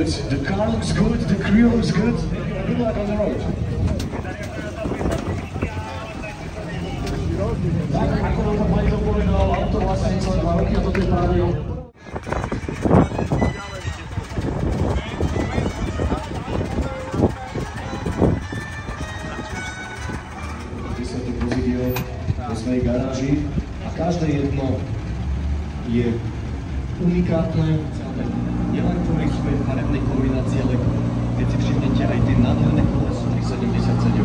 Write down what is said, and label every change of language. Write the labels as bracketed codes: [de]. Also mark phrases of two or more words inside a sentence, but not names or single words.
[en] The car looks good, the crew looks good. Good luck on the road. [sk] Tak, ako nám Majko povedal, auto vlastne celé 2 roky a toto je práve on. Vo svojej garáži a každé jedno je unikátne, nielen kvôli svojej farebnej kombinácii, ale keď si všimnete aj tie nádherné koleso 377.